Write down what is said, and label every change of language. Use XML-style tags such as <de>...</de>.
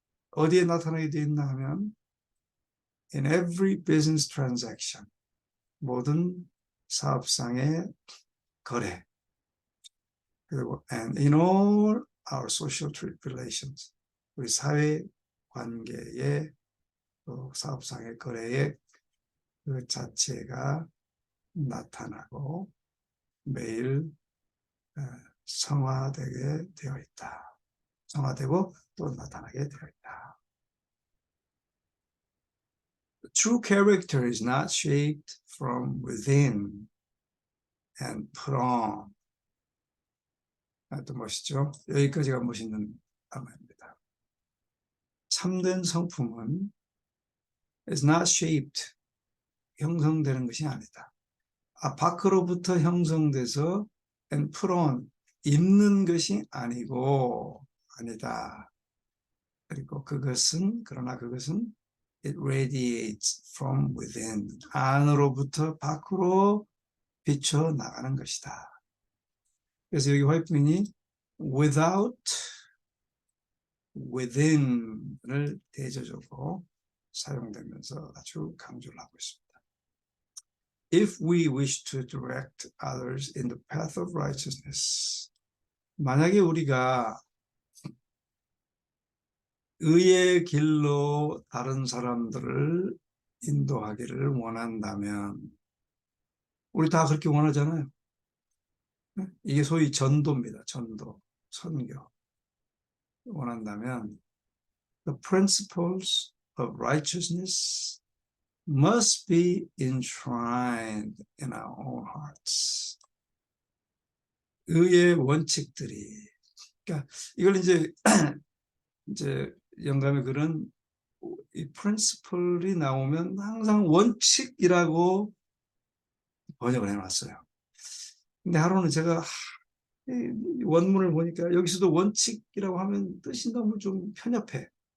<ko>어디에 나타나게 되어 있나 하면</ko> <en>in every business transaction,</en> <ko>모든 사업상의 거래, 그리고</ko> <en>and in all our social relations,</en> <ko>우리 사회 관계의 사업상의 거래의 그 자체가 나타나고 매일 성화되게 되어 있다. 성화되고 또 나타나게 되어 있다.</ko> <en>True character is not shaped from within and put on.</en> <ko>또 멋있죠? 여기까지가 멋있는 단어입니다. 참된 성품은</ko> <en>is not shaped,</en> <ko>형성되는 것이 아니다. 밖으로부터 형성돼서</ko> <en>and put on,</en> <ko>입는 것이 아니다. 그리고 그러나 그것은</ko> <en>it radiates from within,</en> <ko>안으로부터 밖으로 비쳐 나가는 것이다. 그래서 여기 화이트민이 without, within을 대조적으로 사용되면서 아주 강조를 하고 있습니다.</ko> <en>If we wish to direct others in the path of righteousness,</en> <ko>만약에 우리가 의의 길로 다른 사람들을 인도하기를 원한다면, 우리 다 그렇게 원하잖아요. 이게 소위 전도입니다. 전도, 선교. 원한다면</ko> <en>the principles of righteousness must be enshrined in our own hearts.</en> <ko>의의 원칙들이, 그러니까 이걸 이제 영감의 글은 이 principle이 나오면 항상 원칙이라고 번역을 해놨어요. 근데 하루는 제가 원문을 보니까 여기서도 원칙이라고 하면 뜻이 너무 좀 편협해.</ko>